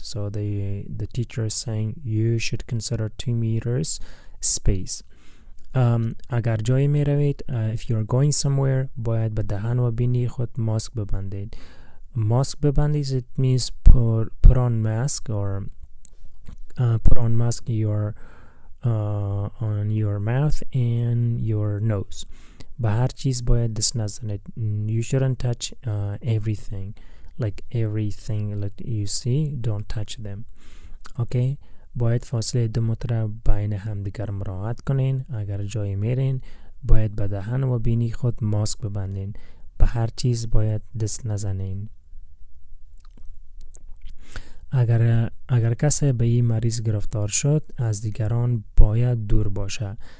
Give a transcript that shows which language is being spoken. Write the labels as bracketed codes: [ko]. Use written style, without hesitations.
[en] So the teacher is saying you should consider 2 meters space. [fa] اگر جایی می روید [en] if you are going somewhere [fa] باید به دهن و بینی خود ماسک ببندید. ماسک ببندید [en] it means put on mask or put on mask your on your mouth and your nose. [fa] به هر چیز باید دست نزنید. [en] You shouldn't touch everything. Like everything that you see, don't touch them. Okay. [fa] باید فاصله 2 متر بین همدیگر مراعات کنین. اگر جایی میرین باید به دهن و بینی خود ماسک ببندین. به هر چیز باید دست نزنین. اگر کسی به این مریض گرفتار شد از دیگران باید دور باشه.